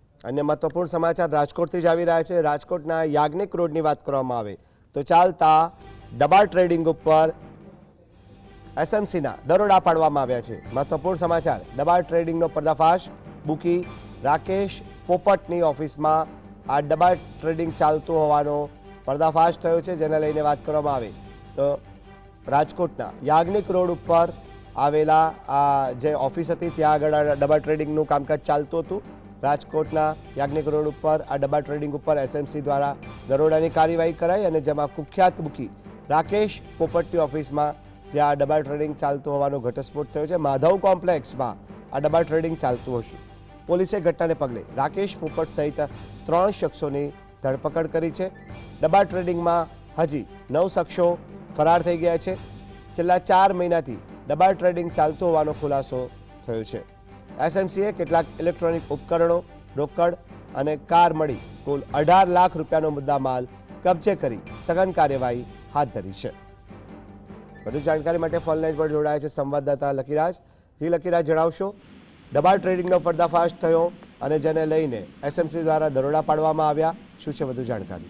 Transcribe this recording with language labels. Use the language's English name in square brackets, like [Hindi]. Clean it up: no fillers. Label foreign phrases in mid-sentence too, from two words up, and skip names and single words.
[Gujarati] અન્ય મહત્વપૂર્ણ સમાચાર રાજકોટથી જ આવી રહ્યા છે। રાજકોટના યાજ્ઞિક રોડની વાત કરવામાં આવે તો ચાલતા ડબા ટ્રેડિંગ પર એસએમસીના દરોડા પાડવામાં આવ્યા છે। મહત્વપૂર્ણ સમાચાર ડબા ટ્રેડિંગનો પર્દાફાશ। બુકી રાકેશ પોપટની ઓફિસમાં આ ડબા ટ્રેડિંગ ચાલતું હોવાનો પર્દાફાશ થયો છે, જેને લઈને વાત કરવામાં આવે તો રાજકોટના યાજ્ઞિક રોડ પર આવેલા આ જે ઓફિસ હતી ત્યાં આગળ ડબા ટ્રેડિંગનું કામકાજ ચાલતું હતું। રાજકોટના યાજ્ઞિક રોડ પર આ ડબા ટ્રેડિંગ પર એસએમસી દ્વારા દરોડાની કાર્યવાહી કરાઈ અને જેમાં કુખ્યાત બુકી રાકેશ પોપટની ઓફિસમાં જે આ ડબા ટ્રેડિંગ ચાલતું હોવાનો ઘટસ્ફોટ થયો છે। માધવ કૉમ્પ્લેક્સમાં આ ડબા ટ્રેડિંગ ચાલતું હશું। પોલીસે ઘટનાને પગલે રાકેશ પોપટ સહિત 3 શખ્સોની ધરપકડ કરી છે। ડબા ટ્રેડિંગમાં હજી 9 શખ્સો ફરાર થઈ ગયા છે। છેલ્લા 4 મહીનાથી ડબા ટ્રેડિંગ ચાલતું હોવાનો ખુલાસો થયો છે। एसएमसीए કેટલાક ઇલેક્ટ્રોનિક ઉપકરણો, રોકડ અને કાર મળી કુલ 18 લાખ રૂપિયાનો મુદ્દામાલ કબજે કરી સઘન કાર્યવાહી હાથ ધરી છે। વધુ જાણકારી માટે ફોન લાઈન પર જોડાયા છે સંવાદદાતા લકીરાજ। જી લકીરાજ, જણાવશો ડબા ટ્રેડિંગનો પર્દાફાશ થયો અને જેને લઈને એસએમસી દ્વારા દરોડા પાડવામાં આવ્યા, શું છે વધુ જાણકારી?